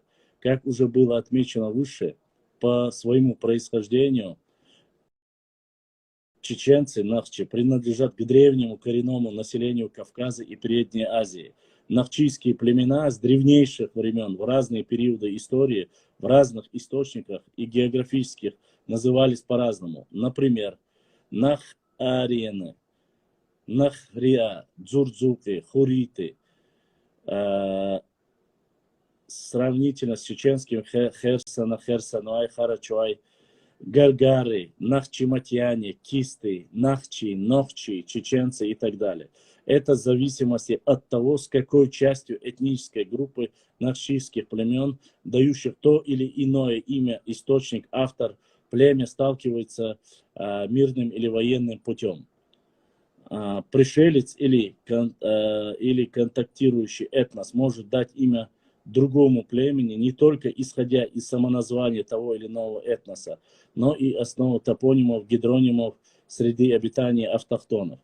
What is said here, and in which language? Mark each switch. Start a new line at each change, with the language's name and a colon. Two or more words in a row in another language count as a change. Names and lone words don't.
Russian: Как уже было отмечено выше, по своему происхождению чеченцы, нахчи, принадлежат к древнему коренному населению Кавказа и Передней Азии. Нахчийские племена с древнейших времен в разные периоды истории в разных источниках и географических назывались по-разному. Например, Нах-Ариены, Нахрия, Дзурдзуки, Хуриты. Сравнительно с чеченским Херсона, Херсонуай, Харачуай, Гаргары, Нахчиматьяне, Кисты, Нахчи, Нохчи, чеченцы и так далее. Это в зависимости от того, с какой частью этнической группы нахчийских племен, дающих то или иное имя, источник, автор, племя сталкивается мирным или военным путем. Пришелец или контактирующий этнос может дать имя другому племени не только исходя из самоназвания того или иного этноса, но и основу топонимов, гидронимов среды обитания автохтонов.